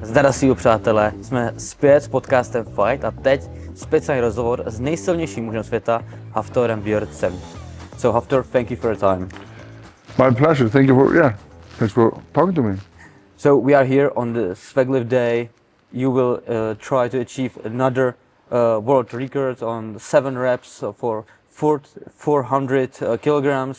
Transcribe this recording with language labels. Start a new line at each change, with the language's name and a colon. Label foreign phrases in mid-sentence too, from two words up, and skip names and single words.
Czech: Zdarasího přátelé, jsme zpět s podcastem Fight a teď speciální rozhovor s nejsilnějším mužem světa, Hafþórem Björnssem.
English: So Hafþór, thank you for your time. My pleasure. Thanks for talking to me. So we are here on the Swaglift day. You will try to achieve another world record on 7 reps for 400 kilograms.